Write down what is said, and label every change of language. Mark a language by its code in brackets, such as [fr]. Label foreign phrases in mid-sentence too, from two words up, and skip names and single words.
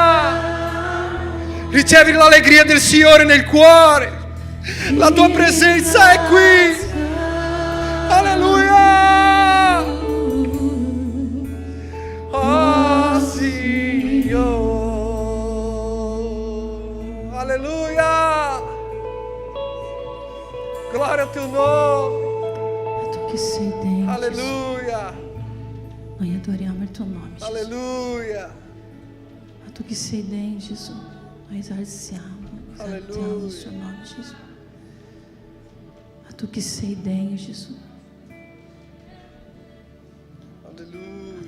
[it] Ricevi l'allegria del Signore nel cuore! La tua presenza è qui! Alleluia! Oh Signore! Alleluia! [pt] Glória ao teu nome. [it] A tu che sei dentro. Alleluia. Noi adoriamo il tuo nome, Gesù. Alleluia. A tu che sei dentro, Gesù. Noi esaltiamo il suo nome, Gesù. A tu che sei dentro, Gesù. Alleluia.